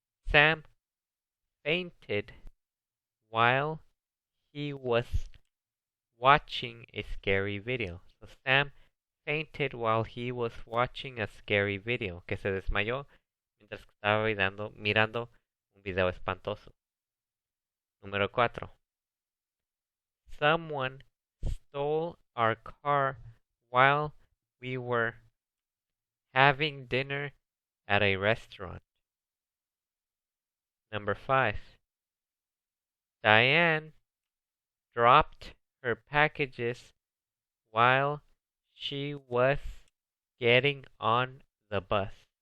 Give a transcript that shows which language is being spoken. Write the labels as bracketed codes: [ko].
[en] Sam fainted while he was watching a scary video. So Sam fainted while he was watching a scary video. [es] Que se desmayó mientras que estaba mirando un video espantoso. Número 4. [en] Someone stole our car while we were having dinner at a restaurant. Number 5. Diane dropped her packages while she was getting on the bus.